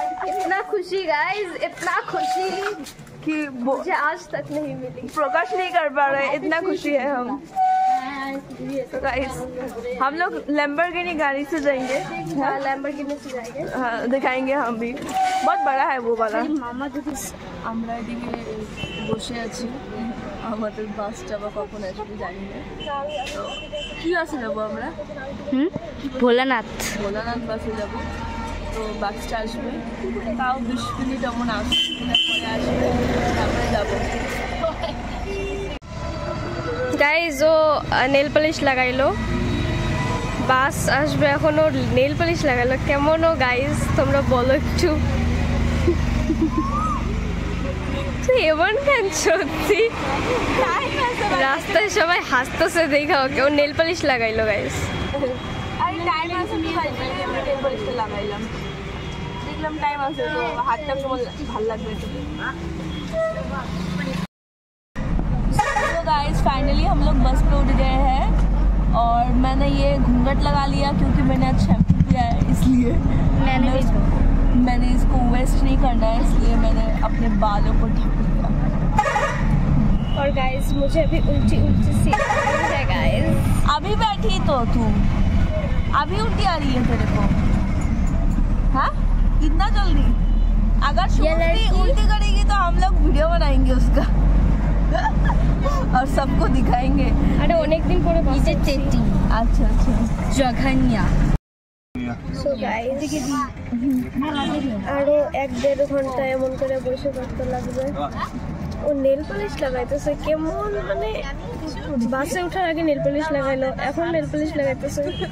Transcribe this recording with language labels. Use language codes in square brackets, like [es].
[hi] इतना खुशी गाइस, इतना खुशी कि मुझे आज तक नहीं मिली। प्रकाश नहीं कर पा रहे, इतना खुशी है हम। तो गाइस हम लोग लैम्बोर्गिनी गाड़ी से जाएंगे। हाँ, लैम्बोर्गिनी से जाएंगे। हाँ, दिखाएंगे हम भी। बहुत बड़ा है वो वाला। मामा दिदी [bn] আমরা এদিকে বসে আছি, আমাদের বাসটা বা কখন আসবে জানি না। তো কি বাসে যাবো আমরা? ভোলানাথ ভোলানাথ বাসে যাবো। তো বাসটা আসবে, তাও 20 মিনিট এমন আসবে, পরে আসবে, তারপরে যাবো। গাইজ ও নেল পলিশ লাগাইলো, বাস আসবে এখনো নেল পলিশ লাগাইলো। কেমন ও গাইজ তোমরা বলো একটু। এমন কেন সত্যি রাস্তায় সবাই হাসতেছে দেখা ওকে, ও নেল পলিশ লাগাইলো গাইজ। আরে টাইম আছে তো ভাই, আমরা নেল পলিশটা লাগাইলাম, দেখলাম টাইম আছে তো হাতটা কেমন ভালো লাগবে। [hi] तो गाइस फाइनली हम लोग बस पे उठ गए हैं और मैंने ये घूंघट लगा लिया क्योंकि मैंने आज शैम्पू किया है, इसलिए मैंने इसको वेस्ट नहीं करना है, इसलिए मैंने अपने बालों को ढक लिया। और गाइस मुझे अभी उल्टी उल्टी सी है गाइस। अभी बैठी तो तू, अभी उल्टी आ रही है तेरे को? हाँ, इतना जल्दी? अगर उल्टी करेगी तो हम लोग वीडियो बनाएंगे उसका और सबको दिखाएंगे। [bn] अरे অনেক দিন পরে বাসে চেটি। [hi] अच्छा अच्छा জঘানিয়া। [bn] সো গাইস আরো 1-1.5 ঘন্টা এমন করে বসে থাকতে লাগবে। ও নেল পলিশ লাগাইতেছে কেমন, মানে বাসে ওঠার আগে নেল পলিশ লাগাইলো, এখন নেল পলিশ লাগাইতেছে।